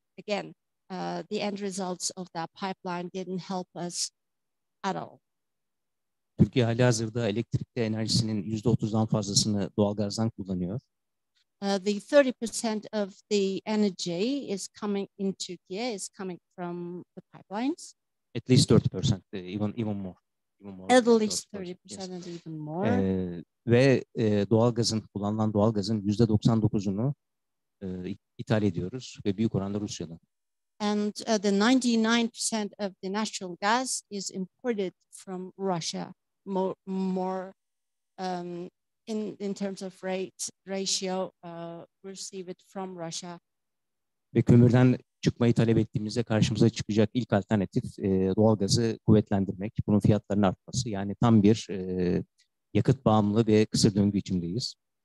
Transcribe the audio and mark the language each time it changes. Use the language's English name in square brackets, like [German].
[English] Again, the end results of that pipeline didn't help us at all. [Turkish] Türkiye halihazırda elektrikli enerjisinin %30'dan fazlasını doğalgazdan kullanıyor. [English] The 30% of the energy is coming in Turkey is coming from the pipelines. At least 30%, even more. At least 30% yes. And even more. [Turkish] Ve kullanılan doğalgazın %99'unu ithal ediyoruz ve büyük oranda Rusya'dan. [English] And the 99% of the natural gas is imported from Russia. More in terms of ratio, receive it from Russia. [Turkish] Ve kömürden çıkmayı talep ettiğimizde karşımıza çıkacak ilk alternatif doğalgazı kuvvetlendirmek, bunun fiyatlarının artması. Yani tam bir yakıt bağımlı ve kısır döngü içindeyiz.